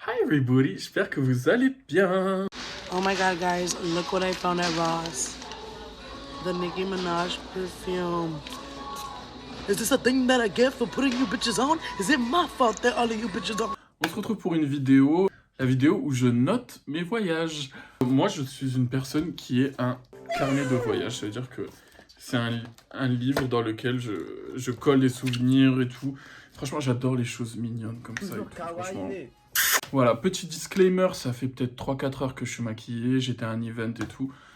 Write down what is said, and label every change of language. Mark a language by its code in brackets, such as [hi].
[en] everybody, [fr] j'espère que vous allez bien. [en] Oh my god, guys, look what I found at Ross. The Nicki Minaj perfume. Is this a thing that I get for putting you bitches on? Is it my fault that all of you bitches on? [fr] On se retrouve pour une vidéo, la vidéo où je note mes voyages. Moi, je suis une personne qui est un carnet de voyage, ça veut dire que c'est un livre dans lequel je colle des souvenirs et tout. Franchement, j'adore les choses mignonnes comme ça et tout, franchement. Voilà, petit disclaimer, ça fait peut-être 3-4 heures que je suis maquillée, j'étais à un event et tout.